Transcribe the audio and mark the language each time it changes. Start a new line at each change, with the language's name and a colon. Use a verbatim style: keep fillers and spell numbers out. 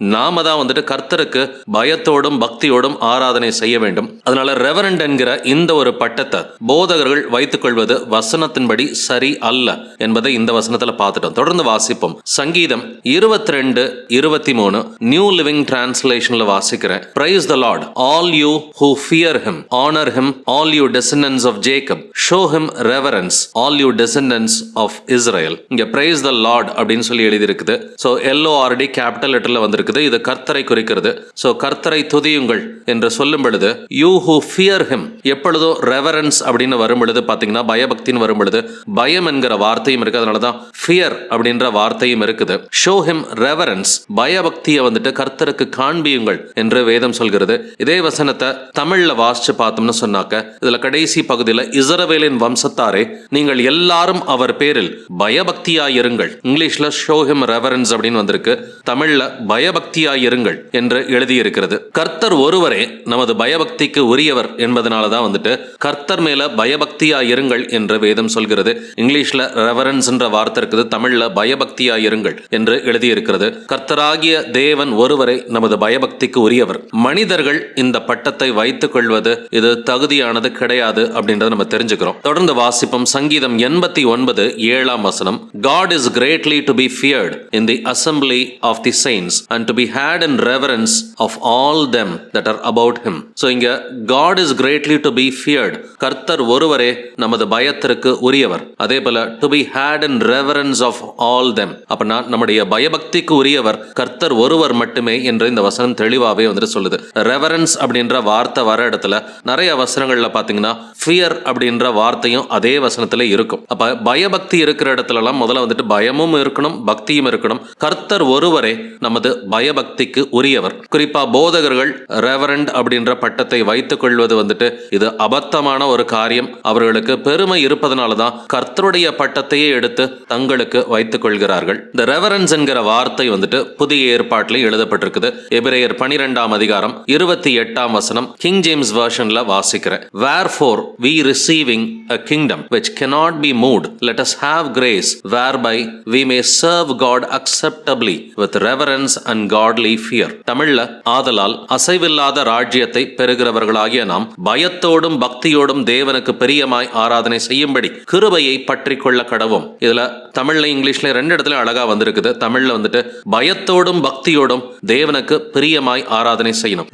Tamil: நாம தான் வந்துட்டு கர்த்தருக்கு பயத்தோடும் பக்தியோடும் ஆராதனை செய்ய வேண்டும். அதனால ரெவரண்ட் என்கிற இந்த ஒரு பட்டத்தை போதகர்கள் வைத்துக் கொள்வது வசனத்தின்படி சரி அல்ல என்பதை இந்த வசனத்துல பார்த்துட்டோம். தொடர்ந்து வாசிப்போம். சங்கீதம் இருபத்தி ரெண்டு இருபத்தி மூணு நியூ லிவிங் translationல வாசிக்கிறேன்.
English: Praise the Lord, all you who fear him, honor him, all you descendants of Jacob, show him reverence, all you descendants of Israel.
Tamil: இங்க
English: praise the Lord
Tamil: அப்படினு சொல்லி எழுதி இருக்குது. So L O R D capital லெட்டர்ல வந்திருக்குது. இது கர்த்தரை குறிக்கிறது. சோ கர்த்தரை துதியுங்கள் என்று சொல்லும் பொழுது
English: you who fear him,
Tamil: எப்பொழுதோ reverence அப்படினு வரும் பொழுது பாத்தீங்கன்னா பயபக்தின்னு வரும் பொழுது பயம் என்கிற வார்த்தையும் இருக்கு. அதனால தான் fear அப்படின்ற வார்த்தையும் இருக்குது.
English: show him reverence,
Tamil: பயபக்தியை வந்துட்டு கர்த்தருக்கு காண்பியுங்கள் என்று வேதம் சொல்கிறது. இதே வசனத்தை தமிழ்ல வாசிச்சு பார்த்தோம்னு சொன்னாக்க இதுல கடைசி பகுதியில இஸ்ரவேலின் வம்சத்தாரே நீங்கள் எல்லாரும் அவர் பேரில் பயபக்தியாயிருங்கள். இங்கிலீஷ்ல ஷோ ஹிம் ரெவரன்ஸ் அப்படின்னு வந்திருக்கு. தமிழ்ல பயபக்தியாயிருங்கள் என்று எழுதியிருக்கிறது. கர்த்தர் ஒருவரே நமது பயபக்திக்கு உரியவர் என்பதனாலதான் வந்துட்டு கர்த்தர் மேல பயபக்தியாயிருங்கள் என்று வேதம் சொல்கிறது. இங்கிலீஷ்ல ரெவரன்ஸ் என்ற வார்த்தை இருக்குது, தமிழ்ல பயபக்தியாயிருங்கள் என்று எழுதியிருக்கிறது. கர்த்தராகிய தேவன் ஒருவரை நமது பயபக்திக்கு உரியவர். மனிதர்கள் இந்த பட்டத்தை வைத்துக் கொள்வது இது தகுதியானது கிடையாது அப்படின்றத நம்ம தெரிஞ்சுக்கிறோம். தொடர்ந்து வாசிப்போம். சங்கீதம் எண்பத்தி ஒன்பது ஏழாம் வசனம்.
English: God is greatly to be feared in the assembly of the saints and to be had in reverence of all them that are about him.
Tamil: So இங்க
English: God is greatly to be feared,
Tamil: கர்த்தர் ஒருவரே நமது பயத்திற்கு உரியவர். அதே போல
English: to be had in reverence of all them,
Tamil: அப்படின்னா நம்முடைய பயபக்திக்கு உரியவர் கர்த்தர் ஒருவர் மட்டுமே என்று இந்த வசனம் தெளிவாகவே வந்துட்டு சொல்லுது. ரெவரன்ஸ் அப்படின்ற வார்த்தை வர இடத்துல நிறைய வசனங்கள்ல பாத்தீங்கன்னா ஃபியர் அப்படின்ற வார்த்தையும் அதே வசனத்துல இருக்கும். அப்ப பயபக்தி இருக்கிற இடத்துல எல்லாம் முதல்ல வந்துட்டு பயமும் இருக்கணும், பக்தியும் இருக்கணும். கர்த்தர் ஒருவரே நமது பயபக்திக்கு உரியவர். குறிப்பா போதகர்கள் ரெவரண்ட் அப்படின்ற பட்டத்தை வைத்துக் கொள்வது வந்துட்டு இது அபத்தமான ஒரு காரியம். அவர்களுக்கு பெருமை இருப்பதனாலதான் கர்த்தருடைய பட்டத்தையே எடுத்து தங்களுக்கு வைத்துக் கொள்கிறார்கள். இந்த ரெவரன்ஸ் என்கிற வார்த்தை வந்துட்டு புதிய ஏற்பாட்டில் எழுதப்பட்டிருக்குது. எபிரேயர் பனிரெண்டாம் அதிகாரம் இருபத்தி எட்டாம் வசனம் கிங் ஜேம்ஸ் வெர்ஷன்ல வாசிக்கிறேன்.
English: Wherefore we receiving a kingdom which cannot be moved, let us have grace whereby we may serve God acceptably with reverence and godly fear.
Tamil: தமிழ்ல ஆதலால் அசைவில்லாத ராஜ்யத்தை பெறுகிறவர்களாகிய நாம் பயத்தோடும் பக்தியோடும் தேவனுக்கு பிரியமாய் ஆராதனை செய்யும்படி கிருபையை பற்றிக் கொள்ள கடவோம். இதுல தமிழ்ல இங்கிலீஷ்ல ரெண்டு இடத்துல அழகா வந்திருக்குது. தமிழ்ல வந்துட்டு பயத்தோடும் பக்தியோடும் தேவனுக்கு பிரியமாய் ஆராதனை செய்யணும்.